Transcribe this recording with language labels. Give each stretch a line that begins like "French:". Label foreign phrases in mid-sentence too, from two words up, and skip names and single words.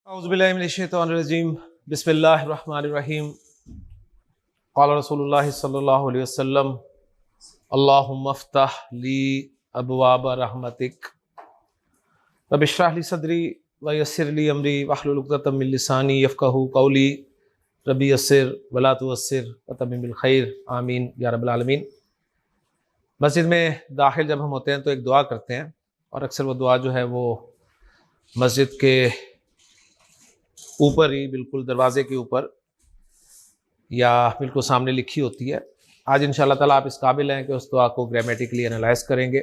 Arabic: أعوذ بالله من الشيطان الرجيم بسم الله الرحمن الرحيم قال رسول الله صلى الله عليه وسلم اللهم افتح لي أبواب رحمتك رب اشرح لي صدري ويسر لي أمري واحلل عقدة من لساني يفقهوا قولي رب يسر ولا تعسر وتمم الخير آمين يا رب العالمين.
Hindi: मस्जिद में दाखिल जब हम होते हैं तो एक दुआ करते हैं और अक्सर वो दुआ जो है वो मस्जिद के ऊपर ही बिल्कुल दरवाज़े के ऊपर या बिल्कुल सामने लिखी होती है। आज
Arabic: إن شاء الله تعالى
Hindi: आप इस काबिल हैं कि उस दुआ को
English: grammatically analyze
Hindi: करेंगे।